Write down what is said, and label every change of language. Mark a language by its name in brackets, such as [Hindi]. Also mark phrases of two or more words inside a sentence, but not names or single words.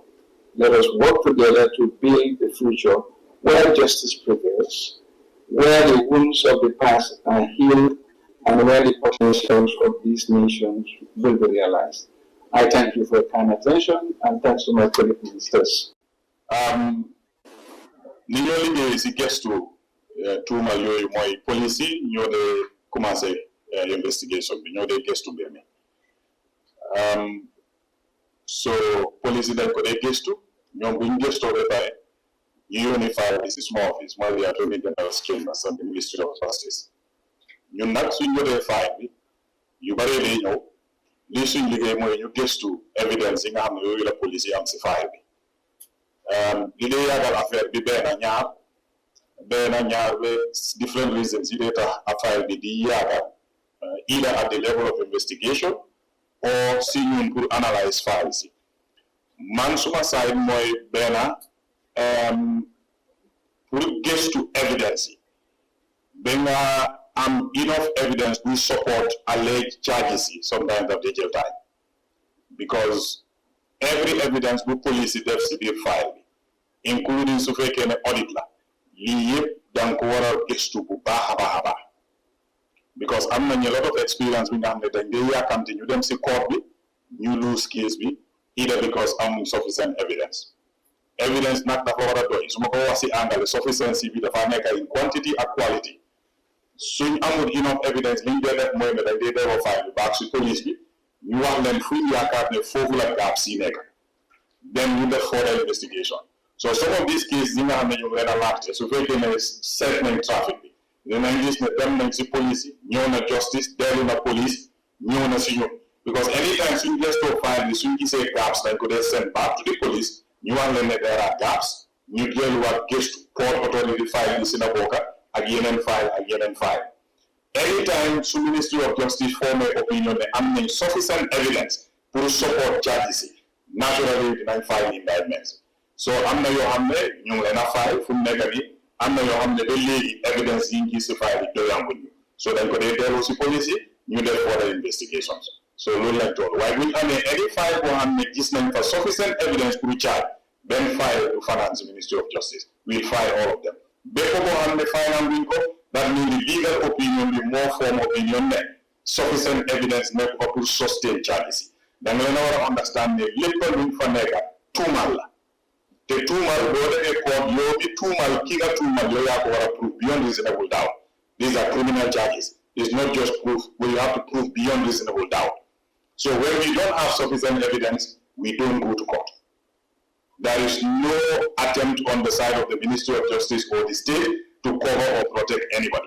[English] Let us work together to build the future where justice prevails, where the wounds of the past are healed, and where the potentials of these nations will be realized. I thank you for your kind attention, and thanks to my colleague ministers. [Wolof] Li ñoo liggéey si gestu tuumal yooyu mooy police yi ñoo dee commencé investigation bi ñoo dee gestu mbir mi so police yi dañ ko dee gestu ñoom buñ gestoo ba pare ñu yónni file bi si [English] small office [Wolof] mooy [English] the Attorney General's Chambers and the Ministry of Justice [Wolof] ñun nag suñ jotee file bi yu bëree day ñëw lii suñ liggéey mooy ñu gestu evidence yi nga xam ne yooyu la police yi am si file bi li dee yàggal affaire bi benn ñaar ba [English] different reasons [Wolof] yi dee tax affaire bi di yàggal [English] either at the level of investigation [Wolof] or si ñun pour [English] analyse files [Wolof] yi man suma side mooy benn pour gestu evidence yi ba nga am [English] enough evidence to support alleged charges [Wolof] yi sometimes daf dee jël time because every evidence bu police yi def si biir file bi including su fekkee ne audit la lii yëpp danga ko war a gëstu bu baax a baax because am nañu [English] a lot of experience [Wolof] bi nga xam ne dañ dee yàkkamti ñu dem si court bi ñu [English] lose case [Wolof] bi [English] either because [Wolof] amuñ [English] sufficient evidence. [Wolof] Evidence nag dafa war a doy su ma ko wax si angale sufficiency bi dafa nekk [English] in quantity [Wolof] ak quality. Suñ amul [English] enough evidence [Wolof] liñ dee def mooy ne dañ dee delloo file bi baax si police bi ñu wax leen fu ñu yaakaar ne foofu la gaps yi nekk. Then ñu def [English] further investigation. So some of these cases [Wolof] yi nga xam ne ñu leen a laajte su fekkee ne seet nañ trafic bi dinañ gis ne dem nañ si police yi ñëw na justice dellu na police ñëw na si ñun [English] because anytime [Wolof] suñ gëstoo file bi suñ gisee gaps dañ ko dee [English] send back to the police [Wolof] ñu wax leen ne [English] there are gaps [Wolof] ñu delluwaat gëstu [English] port authority file [Wolof] bi si na bokka ak yeneen file anytime su [English] Ministry of Justice form opinion [Wolof] ne am nañ [English] sufficient evidence [Wolof] pour [English] support charges [Wolof] yi naturally dinañ [English] file indictments [Wolof] so am na yoo xam ne ñu ngi leen a file fu mu nekk nii am na yoo xam ne ba léegi evidence yi ñu gis si file yi doyanguñ ñu so dañ ko dee delloo si police yi ñu def [English] further investigations [Wolof] so loolu lañ toll waaye bu ñu amee [English] any file [Wolof] boo xam ne gis nañ fa [English] sufficient evidence [Wolof] pour charge benn file du [English] finance Ministry of Justice we'll file all of them [Wolof] bépp boo xam ne file wuñ ko [English] that means the legal opinion [Wolof] bi moo [English] form opinion [Wolof] ne [English] sufficient evidence [Wolof] nekk fa pour [English] sustain charges [Wolof] yi da nga leen a war a understand ne lépp luñ fa nekk tuumal la te tuumal boo defee court yow mi tuumal ki nga tuumal yow yaa ko war a [English] prove beyond reasonable doubt these are criminal charges it's not just proof but you have to prove beyond reasonable doubt so when we don't have sufficient evidence we don't go to court. There is no attempt on the side of the Ministry of Justice or the state to cover or protect anybody.